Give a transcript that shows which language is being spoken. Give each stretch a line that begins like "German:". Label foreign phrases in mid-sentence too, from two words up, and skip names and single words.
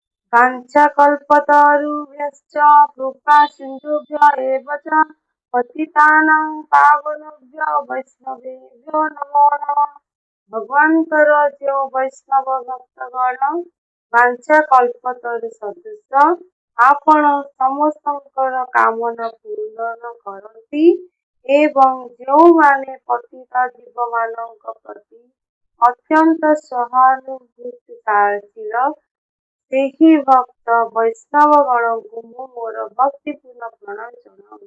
Sanskrit: वाञ्छाकल्पतरुभ्यश्च कृपा सिन्धुभ्य एव च पतितानां पावनेभ्यो वैष्णवेभ्यो नमो नमः।
Odia: ଭଗବାନଙ୍କର ଯେଉଁ ବୈଷ୍ଣବ ଭକ୍ତଗଣ ବାଞ୍ଛା କଳ୍ପତରୁ ସଦୃଶ ଆପଣ ସମସ୍ତଙ୍କର କାମନା ପୂରଣ କରନ୍ତି ଏବଂ ଯେଉଁମାନେ ପତିତ ଜୀବମାନଙ୍କ ପ୍ରତି ଅତ୍ୟନ୍ତ ସହାନୁଭୂତିଶୀଳ ସେହି ଭକ୍ତ ବୈଷ୍ଣବଗଣଙ୍କୁ ମୁଁ ମୋର ଭକ୍ତିପୂର୍ଣ୍ଣ ପ୍ରଣାମ ଜଣାଉଛି।